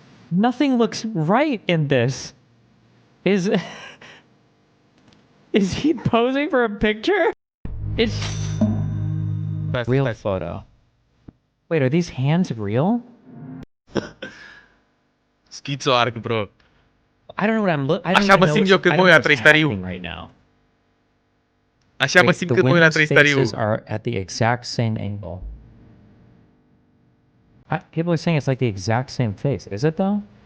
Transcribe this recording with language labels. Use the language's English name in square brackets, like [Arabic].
[English] Nothing looks right in this. Is he posing for a picture? It's real photo. Wait, are these hands real? Schizo Arc, bro. I don't know what I'm looking. [Romanian] Așa mă simt eu când mă uit la Trăistariu. [English] Right now. [Romanian] Așa mă simt când mă uit la Trăistariu. [English] The faces are at the exact same angle. People are saying it's like the exact same face. Is it though?